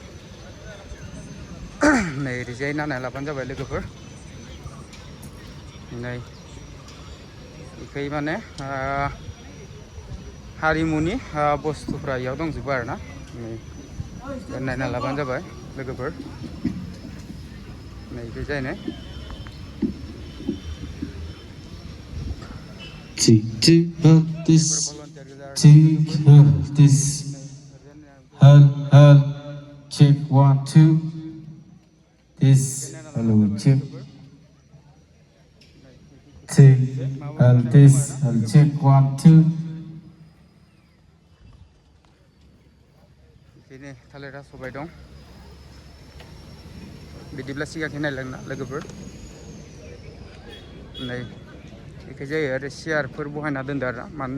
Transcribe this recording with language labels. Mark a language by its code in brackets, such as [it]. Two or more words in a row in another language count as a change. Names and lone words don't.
[brx] नै ओरैजाय नायना लाबानो जाबाय लोगोफोर नै बेखै माने हारिमुनि बुस्थुफ्रा इयाव दंजोबो आरोना नै नायना लाबानो जाबाय लोगोफोर नै बेखै नै [en] Hal check 1 2 this hello check hal this hal check 1 2 [brx] बेनो थालिरा सबाय दं बिदिब्ला सिगांखै नायलांना लोगोफोर नै बेखै जायो आरो सियारफोर बहायना दोनदो आरो मानो